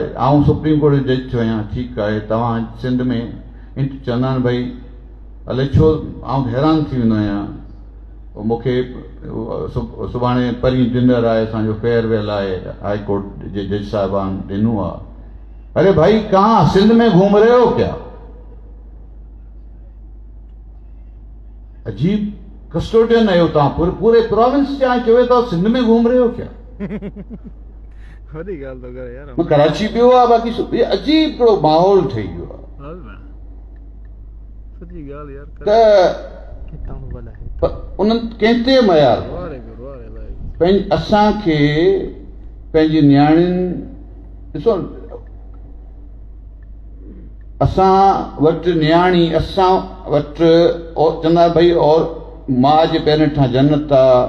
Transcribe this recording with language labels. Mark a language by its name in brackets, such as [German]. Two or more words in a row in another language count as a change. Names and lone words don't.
[Sindhi] आउं सुप्रीम कोर्ट जो जज थियो आहियां, ठीकु आहे, तव्हां सिंध में चवंदा आहिनि भई अलाए छो आउं हैरान थी वेंदो आहियां, मूंखे सुभाणे परीं डिनर आहे, असांजो फेयरवेल आहे, हाई कोर्ट जे जज साहिबान ॾिनो आहे। [Urdu] ارے بھائی کہاں سندھ میں گھوم رہے ہو کیا? [Sindhi] अजीब कस्टोडियन आहियो तव्हां, पूरे प्रोविंस जा चवे था [Urdu] سندھ میں گھوم رہے ہو کیا? [Sindhi] वॾी ॻाल्हि थो करे यार। मां कराची पियो आहे, बाक़ी अजीब हिकिड़ो माहौल ठही वियो आहे। सची ॻाल्हि यार। त उन्हनि कंहिं ते मयार असांखे पंहिंजी नियाणियुनि, ॾिसो असां वटि नियाणी, असां वटि चवंदा भई और माउ जे पेरनि खां जन्नत आहे।